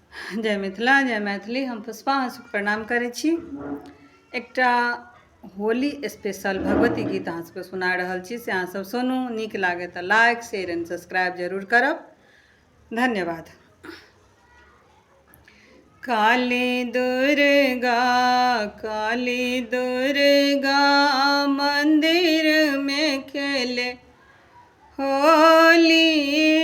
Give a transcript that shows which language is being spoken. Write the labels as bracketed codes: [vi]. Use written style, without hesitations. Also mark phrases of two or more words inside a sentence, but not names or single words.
[mai] जय मिथिला जय मैथिली। हम पुष्पा अहाँसभ प्रणाम करै छी। एकटा होली स्पेशल भगवती गीत अहाँसभके सुना रहल छी, से अहाँसभ सुनू। नीक लागे तऽ [en] like share and subscribe [mai] जरूर करब। धन्यवाद। काली दुर्गा मंदिर में खेले होली।